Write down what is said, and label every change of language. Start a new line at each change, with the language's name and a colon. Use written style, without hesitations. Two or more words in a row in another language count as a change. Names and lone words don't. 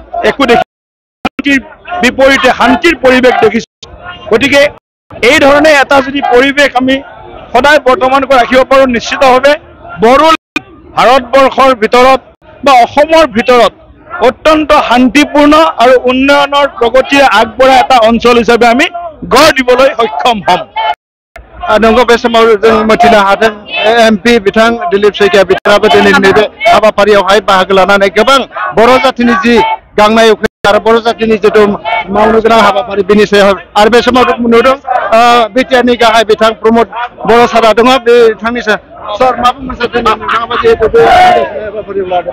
Assamese: একো শান্তিৰ বিপৰীতে শান্তিৰ পৰিৱেশ দেখিছো গতিকে এই ধৰণে এটা যদি পৰিৱেশ আমি সদায় বৰ্তমান কৰি ৰাখিব পাৰো নিশ্চিতভাৱে বড়ো ভাৰতবৰ্ষৰ ভিতৰত বা অসমৰ ভিতৰত অত্যন্ত শান্তিপূৰ্ণ আৰু উন্নয়নৰ প্ৰগতিৰে আগবঢ়া এটা অঞ্চল হিচাপে আমি গঢ় দিবলৈ সক্ষম হ'ম
Bodo: नंगौ बे समाव जों मिथिनो हादों एमपि बिथां दिलीप शइकिया बिथाङाबो दिनैनि नैबे हाबाफारियावहाय बाहागो लानानै गोबां बर' जातिनि जि गांनाय उखैनाय आरो बर' जातिनि जिथु मावनो गोनां हाबाफारि बेनि सायाव आरो बे समाव नुदों बिटिआरनि गाहाय बिथां प्रमोद बर' सारा दङ बिथांनि सार माबा मोनसे नोंथाङाबो जिहेतु बे हाबाफारियाव लादों